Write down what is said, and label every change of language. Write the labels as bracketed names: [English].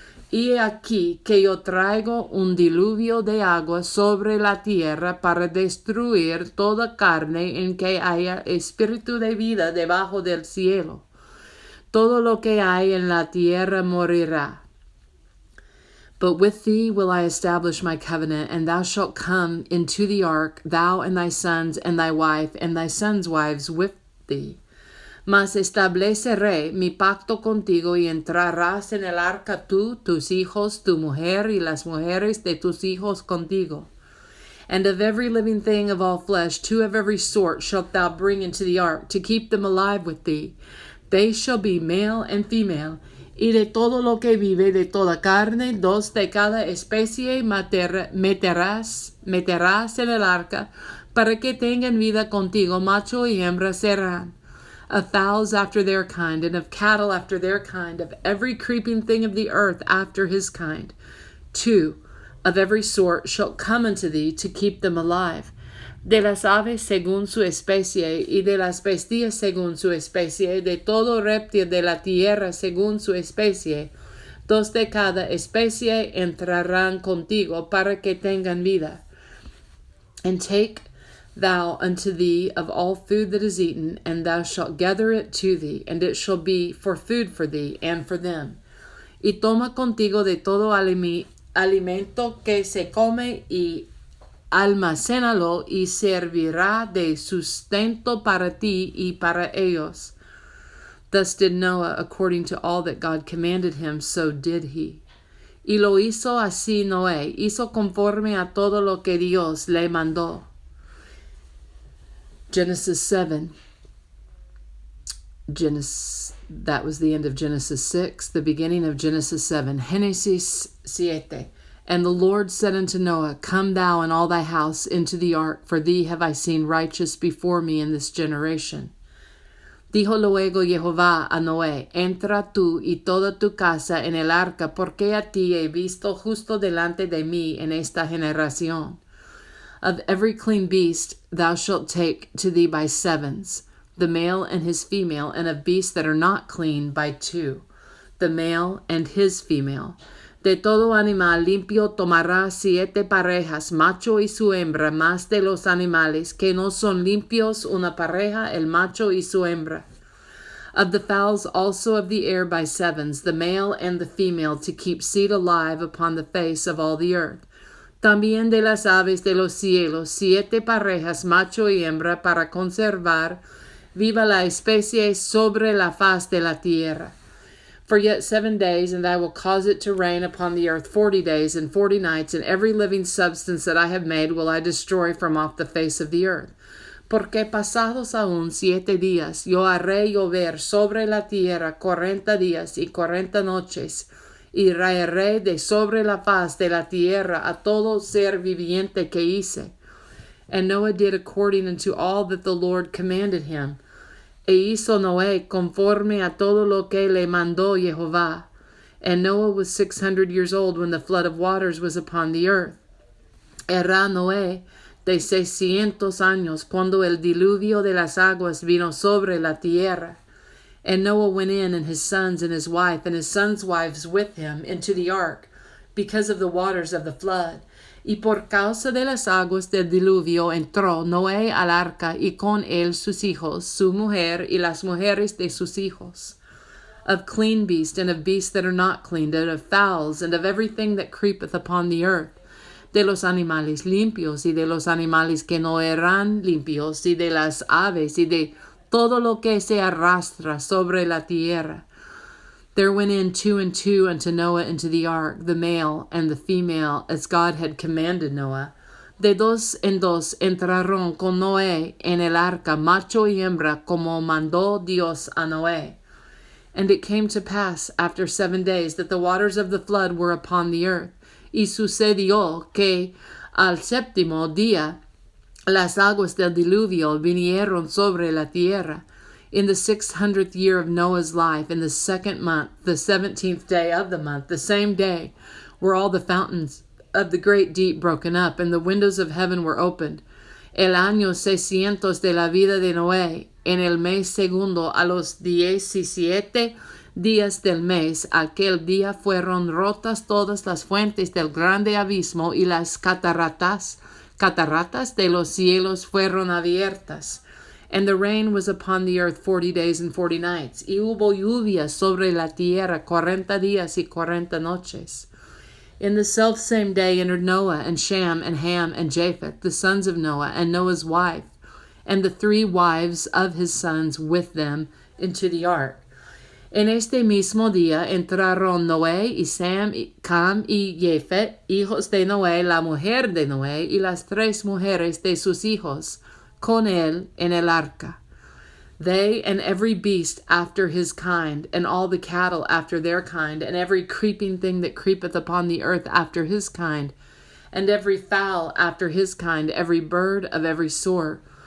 [Spanish] Y aquí que yo traigo un diluvio de agua sobre la tierra para destruir toda carne en que haya espíritu de vida debajo del cielo. Todo lo que hay en la tierra morirá. [English] But with thee will I establish my covenant, and thou shalt come into the ark, thou and thy sons and thy wife and thy sons' wives with thee. [Spanish] Mas estableceré mi pacto contigo, y entrarás en el arca tú, tus hijos, tu mujer, y las mujeres de tus hijos contigo. [English] And of every living thing of all flesh, 2 of every sort shalt thou bring into the ark, to keep them alive with thee. They shall be male and female. [Spanish] Y de todo lo que vive, de toda carne, 2 de cada especie meterás en el arca, para que tengan vida contigo, macho y hembra serán. [English] Of fowls after their kind, and of cattle after their kind, of every creeping thing of the earth after his kind. 2 of every sort shall come unto thee, to keep them alive. [Spanish] De las aves según su especie, y de las bestias según su especie, de todo reptil de la tierra según su especie. 2 de cada especie entrarán contigo, para que tengan vida. [English] And take thou unto thee of all food that is eaten, and thou shalt gather it to thee, and it shall be for food for thee and for them. [Spanish] Y toma contigo de todo alimento que se come, y almacénalo, y servirá de sustento para ti y para ellos. [English] Thus did Noah according to all that God commanded him, so did he. [Spanish] Y lo hizo así Noé, hizo conforme a todo lo que Dios le mandó. [English] Genesis 7. That was the end of Genesis 6, the beginning of Genesis 7. [Spanish] Génesis 7. [English] And the Lord said unto Noah, Come thou and all thy house into the ark, for thee have I seen righteous before me in this generation. [Spanish] Dijo luego Jehová a Noé, Entra tú y toda tu casa en el arca, porque a ti he visto justo delante de mí en esta generación. [English] Of every clean beast thou shalt take to thee by 7s, the male and his female, and of beasts that are not clean by 2, the male and his female. [Spanish] De todo animal limpio tomarás 7 parejas, macho y su hembra, más de los animales que no son limpios, una pareja, el macho y su hembra. [English] Of the fowls also of the air by 7s, the male and the female, to keep seed alive upon the face of all the earth. [Spanish] También de las aves de los cielos, 7 parejas, macho y hembra, para conservar viva la especie sobre la faz de la tierra. [English] For yet 7 days, and I will cause it to rain upon the earth 40 days and 40 nights, and every living substance that I have made will I destroy from off the face of the earth. [Spanish] Porque pasados aún 7 días, yo haré llover sobre la tierra 40 días y 40 noches, y raeré de sobre la faz de la tierra a todo ser viviente que hice. [English] And Noah did according unto all that the Lord commanded him. [Spanish] E hizo Noé conforme a todo lo que le mandó Jehová. [English] And Noah was 600 years old when the flood of waters was upon the earth. [Spanish] Era Noé de 600 años cuando el diluvio de las aguas vino sobre la tierra. [English] And Noah went in, and his sons and his wife and his sons' wives with him, into the ark, because of the waters of the flood. [Spanish] Y por causa de las aguas del diluvio entró Noé al arca y con él sus hijos, su mujer y las mujeres de sus hijos, [English] of clean beasts and of beasts that are not clean, and of fowls and of everything that creepeth upon the earth, [Spanish] de los animales limpios y de los animales que no eran limpios, y de las aves y de todo lo que se arrastra sobre la tierra. [English] There went in 2 and 2 unto Noah into the ark, the male and the female, as God had commanded Noah. [Spanish] De dos en dos entraron con Noé en el arca, macho y hembra, como mandó Dios a Noé. [English] And it came to pass after 7 days that the waters of the flood were upon the earth. [Spanish] Y sucedió que al séptimo día las aguas del diluvio vinieron sobre la tierra. [English] In the 600th year of Noah's life, in the 2nd month, the 17th day of the month, the same day, were all the fountains of the great deep broken up, and the windows of heaven were opened. [Spanish] El año 600 de la vida de Noé, en el mes segundo, a los 17 días del mes, aquel día fueron rotas todas las fuentes del grande abismo, y las cataratas de los cielos fueron abiertas. [English] And the rain was upon the earth 40 days and 40 nights. [Spanish] Y hubo lluvia sobre la tierra 40 días y 40 noches. [English] In the selfsame day entered Noah and Shem and Ham and Japheth, the sons of Noah, and Noah's wife, and the 3 wives of his sons with them, into the ark. [Spanish] En este mismo día entraron Noé y Sam, Cam y Japheth, hijos de Noé, la mujer de Noé, y las 3 mujeres de sus hijos, con él en el arca. [English] They and every beast after his kind, and all the cattle after their kind, and every creeping thing that creepeth upon the earth after his kind, and every fowl after his kind, every bird of every sort.